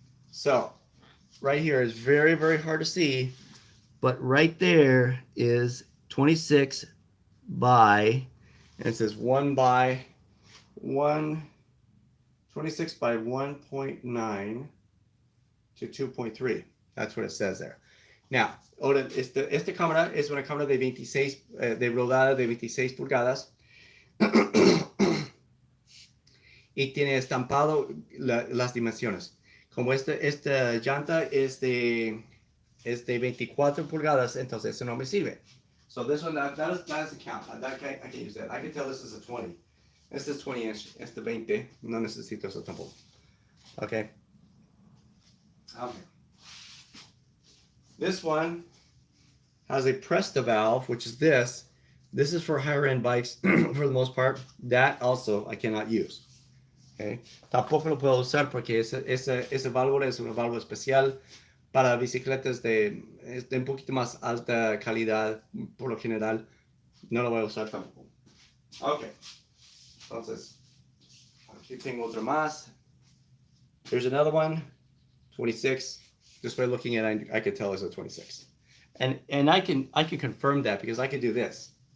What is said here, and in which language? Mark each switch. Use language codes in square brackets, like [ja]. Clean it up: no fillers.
[en] So right here is very, very hard to see, but right there is 26 by, and it says 1 by 1, 26 by 1.9 to 2.3. That's what it says there. [es] Now, ahora, esta cámara es una cámara de 26, de rodada de 26 pulgadas. Y tiene estampado las dimensiones. Como esta llanta es de 24 pulgadas, entonces eso no me sirve. [en] So this one, that is the count. I can't use that. I can tell this is a 20. [es] Este es 20 inch. Este 20. No necesito eso tampoco. Okay. Okay. [en] This one has a Presta valve, which is this. This is for higher end bikes for the most part. That also I cannot use. Okay. [es] Tampoco lo puedo usar porque esa válvula es una válvula especial para bicicletas de un poquito más alta calidad por lo general. No lo voy a usar tampoco. Ok. Entonces, aquí tengo otro más. [en] Here's another one. 26. Just by looking at it, I could tell it's a 26. And I can confirm that because I can do this.